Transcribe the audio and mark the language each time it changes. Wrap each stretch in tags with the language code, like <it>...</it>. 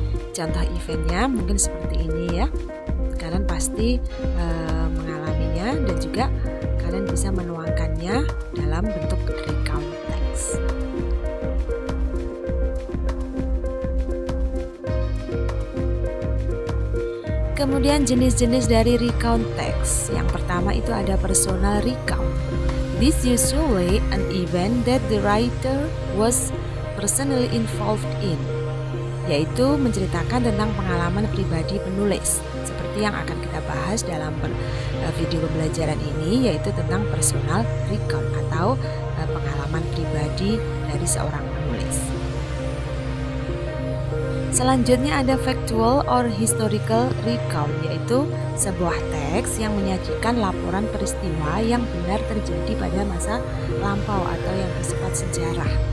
<id>Contoh eventnya mungkin seperti ini ya. Kalian pasti mengalaminya dan juga kalian bisa menuangkannya dalam bentuk recount text. Kemudian jenis-jenis dari recount text. Yang pertama itu ada personal recount.</id> <en>This usually an event that the writer was personally involved in,</en> <id>yaitu menceritakan tentang pengalaman pribadi penulis. Seperti yang akan kita bahas dalam video pembelajaran ini, yaitu tentang personal recount atau pengalaman pribadi dari seorang penulis. Selanjutnya ada factual or historical recount, yaitu sebuah teks yang menyajikan laporan peristiwa yang benar terjadi pada masa lampau atau yang bersifat sejarah.</id>